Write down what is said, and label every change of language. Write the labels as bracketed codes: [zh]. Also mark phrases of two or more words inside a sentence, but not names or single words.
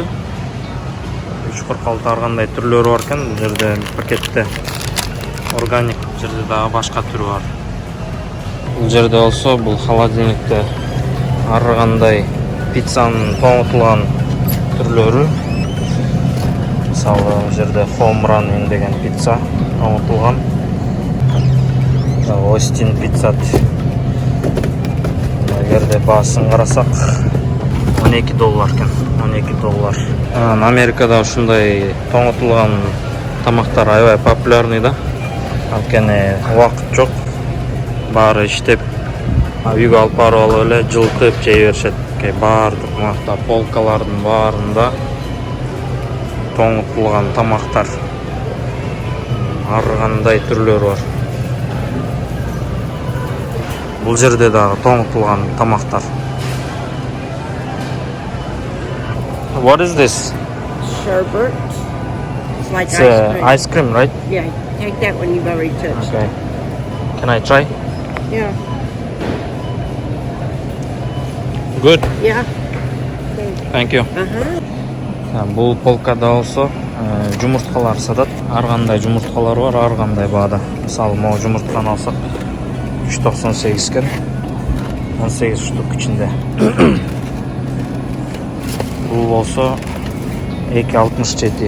[ky] 3.46 ар кандай түрлөрү бар экен. Бул жерде пакетте органик, бул жерде дагы башка түрү бар. Бул жерде болсо, бул холодильникте ар кандай пиццанын тоңотулган түрлөрү. Мисалы, бул жерде [en] home run [ky] деген пицца тоңотулган. Остин пицца. Эгерде баасын карасак, $12 екен, $12. Америкада ушундай тоңотулган тамактар аябай популярный да. Анткени убакыт жок. Баары иштеп, үйгө алып барып алып эле жылытып жей беришет. Баардык макта полкалардын баарында тоңотулган тамактар. Ар кандай түрлөрү бар. Бул жерде дагы тоңотулган тамактар. [en] What is this? Sherbet. It's like It's ice cream. ice cream, right? Yeah, take that one you've already touched. Okay. Can I try? Yeah. Good. Yeah. Thank you. [ky] Бул полкада болсо жумурткалар сатат. Ар кандай жумурткалар бар, ар кандай баада. Мисалы, могу жумуртканы алсак 3.98 экен. 18 штук ичинде. Бул болсо 2.67.